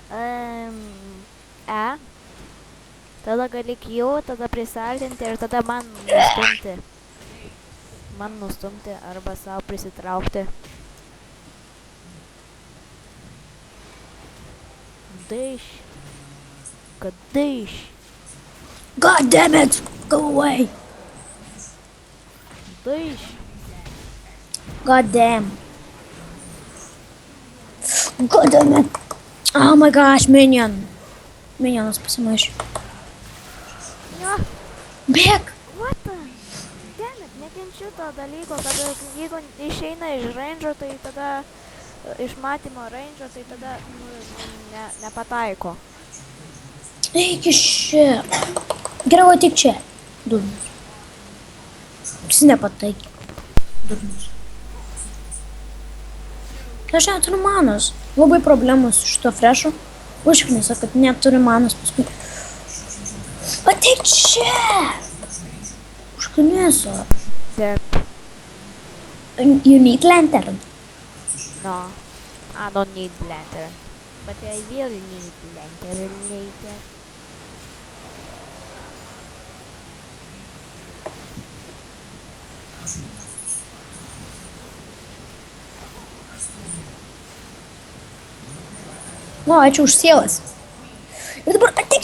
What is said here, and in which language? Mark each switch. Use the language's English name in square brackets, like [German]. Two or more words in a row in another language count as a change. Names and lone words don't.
[Lithuanian] Tada gali Q, tada prisartinti ir tada man nustumti arba savo prisitraukti. Kadaiš. [English] God damn it! Go away! [Lithuanian] Daiš. [English] God damn. God damn it! Oh my gosh, minion! [Lithuanian] Minionas pasimaišė. Jo. Bėk! [English] What the? Damn it, [Lithuanian] nekenčiu to dalyko, kad jeigu išeina iš range'o, tai tada iš matymo range'o, tai tada nepataiko. Eik iš čia. Geriau tik čia. Durnius. Jis nepataikė. Durnius. Aš neturiu manos. Labai problemos su šito frešu. Užknisa, kad neturi manos paskui. Ateik čia! Užknisa. Taip. [English] You need lantern. No, I don't need lantern. But I will need lantern later. [Lithuanian] Nu, ačiū už sielas. Ir dabar ateik